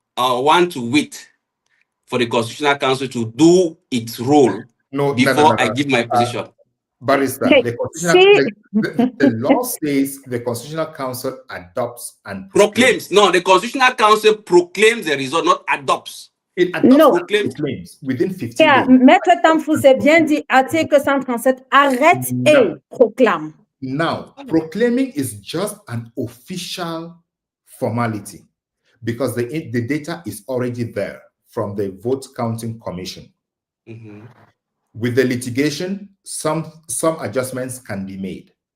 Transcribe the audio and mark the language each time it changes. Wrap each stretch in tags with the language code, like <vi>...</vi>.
<en>I want to wait for the Constitutional Council to do its role before I give my position. Barrister, the law says the Constitutional Council adopts and proclaims. No, the Constitutional Council proclaims the result, not adopts. It adopts and proclaims within 15 days.</en> <fr>Maître Tamfou, c'est bien dit, article 137, arrête et proclame.</fr> <en>Now, proclaiming is just an official formality because the data is already there from the Vote Counting Commission. With the litigation, some adjustments can be made.</en>